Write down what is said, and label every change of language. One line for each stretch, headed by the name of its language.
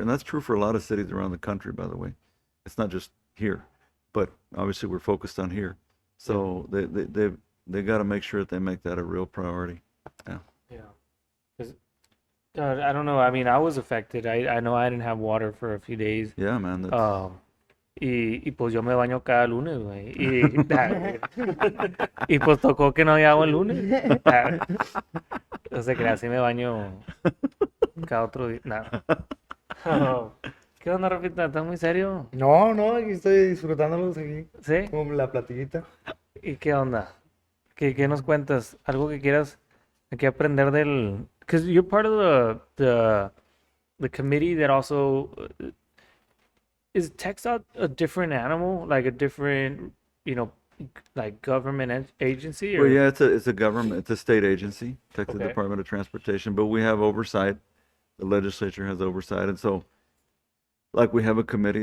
English: And that's true for a lot of cities around the country, by the way. It's not just here, but obviously we're focused on here. So they got to make sure that they make that a real priority. Yeah. Yeah. 'Cause, I don't know. I mean, I was affected. I know I didn't have water for a few days. Yeah, man. That's,
Spanish: Y pues yo me baño cada lunes, güey. Y pues tocó que no había agua el lunes. No se crea, así me baño cada otro día. Nada. ¿Qué onda, Rafita? ¿Estás muy serio? No, aquí estoy disfrutándolos aquí, ¿Sí? como la platillita. ¿Y qué onda? ¿Qué nos cuentas? ¿Algo que quieras que aprender del...
English: Because you're part of the committee that also... Is TechStop a different animal? Like a different, like government agency? Or... well, yeah, it's a government, it's a state agency, Texas Okay. Department of Transportation, but we have oversight. The legislature has oversight, and so, like, we have a committee.